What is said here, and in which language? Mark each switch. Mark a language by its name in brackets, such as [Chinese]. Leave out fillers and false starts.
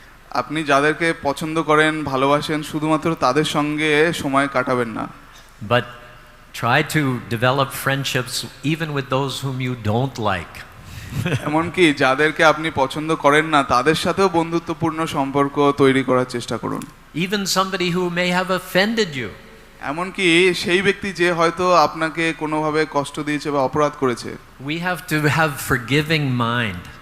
[Bangla] আপনি যাদেরকে পছন্দ করেন, ভালোবাসেন, শুধুমাত্র তাদের সঙ্গে সময় কাটাবেন না, [English] But try to develop friendships even with those whom you don't like. [Bangla] এমনকি যাদেরকে আপনি পছন্দ করেন না তাদের সাথেও বন্ধুত্বপূর্ণ সম্পর্ক তৈরি করার চেষ্টা করুন। [English] Even somebody who may have offended you. [Bangla] এমনকি সেই ব্যক্তি যে হয়তো আপনাকে কোনোভাবে কষ্ট দিয়েছে বা অপরাধ করেছে। [English] We have to have forgiving mind.